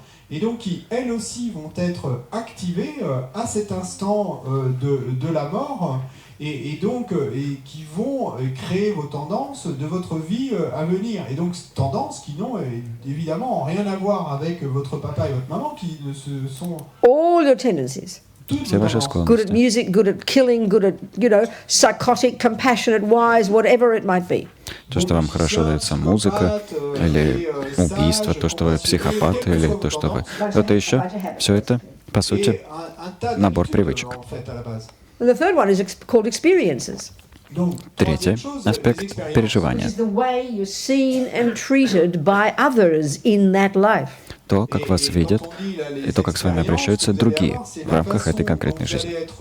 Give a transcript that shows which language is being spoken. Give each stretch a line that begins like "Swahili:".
French: Et donc qui, elles aussi, vont être activées à cet instant de la mort, et donc qui vont créer vos tendances de votre vie à venir. Et donc tendances qui n'ont évidemment rien à voir avec votre papa et votre maman, qui ne se sont...
English: All your tendencies.
Russian: Все ваши
English: Good at
Russian: склонности.
English: music, good at killing, good at, psychotic, compassionate, wise, whatever it might be.
Russian: То, что вам хорошо дается музыка, или убийство, то, что вы психопат, или то, что вы что-то еще, все это, по сути, набор привычек.
English: And the third one is called experiences.
Russian: Третий аспект — переживания.
English: It's the way you're seen and treated by others in that life.
Russian: То, как вас видят, и то, как с вами обращаются другие в рамках этой конкретной жизни.